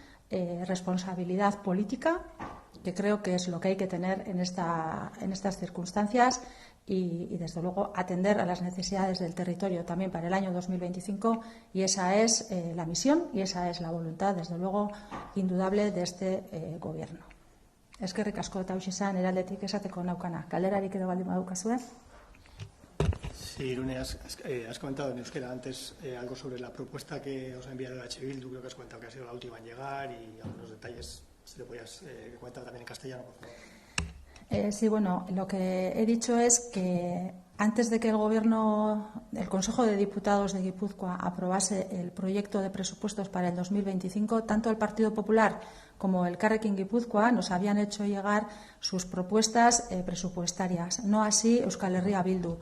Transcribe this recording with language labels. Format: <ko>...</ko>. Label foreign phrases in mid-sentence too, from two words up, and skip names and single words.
<es>responsabilidad política, que creo que es lo que hay que tener en estas circunstancias y, desde luego, atender a las necesidades del territorio también para el año 2025, y esa es la misión y esa es la voluntad, desde luego, indudable de este Gobierno.</es> <eu>Eskerrik asko eta hauxe izan eraldetik esateko naukana. Galderarik edo baldin badukazue?</eu> <es>Sí, Irune, has comentado en euskera antes algo sobre la propuesta que os ha enviado H. Bildu. Creo que has comentado que ha sido la última en llegar y algunos detalles, si te podías comentar también en castellano, por favor. Sí, bueno, lo que he dicho es que antes de que el Consejo de Diputados de Guipúzcoa aprobase el proyecto de presupuestos para el 2025, tanto el Partido Popular como el Elkarrekin Guipúzcoa nos habían hecho llegar sus propuestas presupuestarias, no así Euskal Herria Bildu.</es>